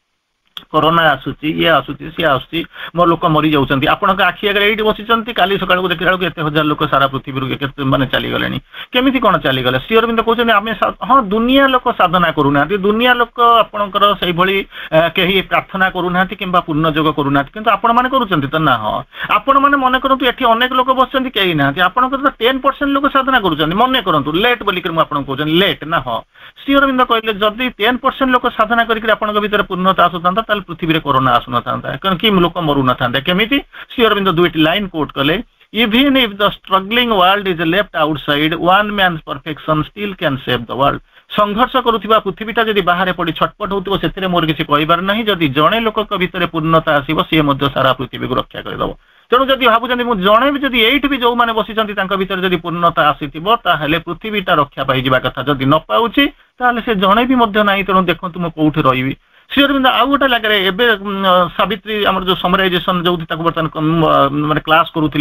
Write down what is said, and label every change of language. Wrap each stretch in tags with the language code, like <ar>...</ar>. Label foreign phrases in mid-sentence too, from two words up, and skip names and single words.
<or>କରୋନା ଆସୁଛି ଇଏ ଆସୁଛି ସିଏ ଆସୁଛି ମୋ ଲୋକ ମରି ଯାଉଛନ୍ତି ଆପଣଙ୍କ ଆଖି ଆଗରେ ଏଇଠି ବସିଛନ୍ତି କାଲି ସକାଳକୁ ଦେଖିଲା ବେଳକୁ ଏତେ ହଜାର ଲୋକ ସାରା ପୃଥିବୀରୁ କେତେ ମାନେ ଚାଲିଗଲେଣି କେମିତି କଣ ଚାଲିଗଲେ ଶ୍ରୀ ଅରବିନ୍ଦ କହୁଛନ୍ତି ଆମେ ହଁ ଦୁନିଆ ଲୋକ ସାଧନା କରୁନାହାନ୍ତି ଦୁନିଆ ଲୋକ ଆପଣଙ୍କର ସେଇଭଳି କେହି ପ୍ରାର୍ଥନା କରୁନାହାନ୍ତି କିମ୍ବା ପୂର୍ଣ୍ଣ ଯୋଗ କରୁନାହାନ୍ତି କିନ୍ତୁ ଆପଣମାନେ କରୁଛନ୍ତି ତ ନା ହଁ ଆପଣମାନେ ମନେ କରନ୍ତୁ ଏଠି ଅନେକ ଲୋକ ବସିଛନ୍ତି କେହି ନାହାନ୍ତି ଆପଣଙ୍କର ତ 10% ଲୋକ ସାଧନା କରୁଛନ୍ତି ମନେ କରନ୍ତୁ ଲେଟ୍ ବୋଲିକି ମୁଁ ଆପଣଙ୍କୁ କହୁଛନ୍ତି ଲେଟ୍ ନା ହଁ ଶ୍ରୀ ଅରବିନ୍ଦ କହିଲେ ଯଦି 10% ଲୋକ ସାଧନା କରିକି ଆପଣଙ୍କ ଭିତରେ ପୂର୍ଣ୍ଣତା ଆସୁଥାନ୍ତା ତାହେଲେ ପୃଥିବୀରେ କରୋନା ଆସୁନଥାନ୍ତା କାରଣ କି ଲୋକ ମରୁନଥାନ୍ତେ କେମିତି ଶ୍ରୀ ଅରବିନ୍ଦ ଦୁଇଟି</or> <en>line quote</en> <or>କଲେ</or> <en>even if the struggling world is left outside one man's perfection still can save the world</en> <or>ସଂଘର୍ଷ କରୁଥିବା ପୃଥିବୀଟା ଯଦି ବାହାରେ ପଡି ଛଟପଟ ହଉଥିବ ସେଥିରେ ମୋର କିଛି କହିବାର ନାହିଁ ଯଦି ଜଣେ ଲୋକଙ୍କ ଭିତରେ ପୂର୍ଣ୍ଣତା ଆସିବ ସିଏ ମଧ୍ୟ ସାରା ପୃଥିବୀକୁ ରକ୍ଷା କରିଦେବ ତେଣୁ ଯଦି ଭାବୁଛନ୍ତି ମୁଁ ଜଣେ ବି ଯଦି ଏଇଠି ବି ଯୋଉମାନେ ବସିଛନ୍ତି ତାଙ୍କ ଭିତରେ ଯଦି ପୂର୍ଣ୍ଣତା ଆସିଥିବ ତାହେଲେ ପୃଥିବୀଟା ରକ୍ଷା ପାଇଯିବା କଥା ଯଦି ନ ପାଉଛି ତାହେଲେ ସେ ଜଣେ ବି ମଧ୍ୟ ନାହିଁ ତେଣୁ ଦେଖନ୍ତୁ ମୁଁ କୋଉଠି ରହିବି ଶ୍ରୀ ଅରବିନ୍ଦ ଆଉ ଗୋଟେ ଲାଗରେ ଏବେ ସାବିତ୍ରୀ ଆମର ଯୋଉ ସମରାଇଜେସନ ଯୋଉଠି ତାକୁ ବର୍ତ୍ତମାନ ମାନେ କ୍ଲାସ କରୁଥିଲି</or>